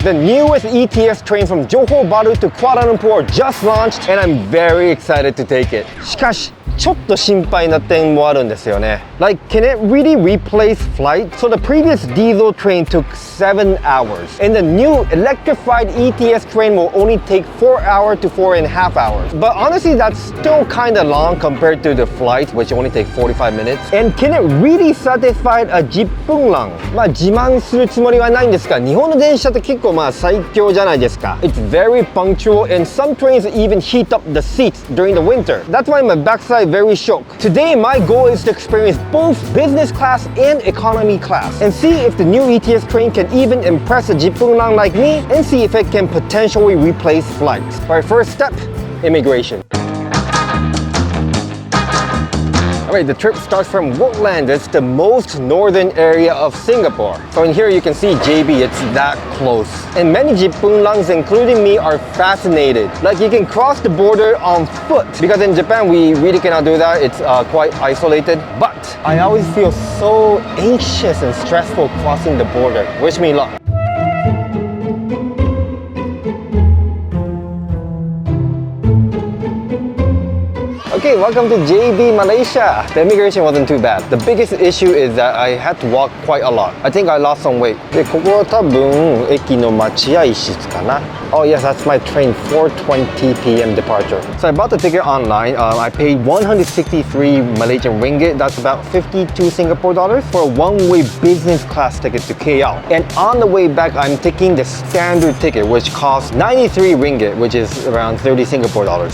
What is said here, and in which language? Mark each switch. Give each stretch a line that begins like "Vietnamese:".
English: The newest ETS train from Johor Bahru to Kuala Lumpur just launched and I'm very excited to take it.
Japanese: しかし、ちょっと心配な点もあるんですよね。
English: Like, can it really replace flight? So the previous diesel train took 7 hours and the new electrified ETS train will only take 4 hours to 4.5 hours. But honestly, that's still kind of long compared to the flight, which only take 45 minutes. And can it really satisfy a jippun lang?
Japanese: まあ自慢するつもりはないんですが、日本の電車って結構最強じゃないですか。
English: It's very punctual and some trains even heat up the seats during the winter. That's why my backside very shook. Today my goal is to experience both business class and economy class and see if the new ETS train can even impress a jippun lang like me and see if it can potentially replace flights. Alright, first step, immigration. Alright, the trip starts from Woodland. It's the most northern area of Singapore. So in here you can see JB, it's that close. And many jippun langs, including me, are fascinated. Like you can cross the border on foot. Because in Japan, we really cannot do that. It's quite isolated. But I always feel so anxious and stressful crossing the border. Wish me luck. Okay, welcome to JB Malaysia. The immigration wasn't too bad. The biggest issue is that I had to walk quite a lot. I think I lost some weight.
Japanese: で、ここは多分駅の待合室かな?
English: Oh yes, that's my train, 4:20 p.m. departure. So I bought the ticket online. I paid 163 Malaysian ringgit. That's about 52 Singapore dollars for a one-way business class ticket to KL. And on the way back, I'm taking the standard ticket, which costs 93 ringgit, which is around 30 Singapore dollars.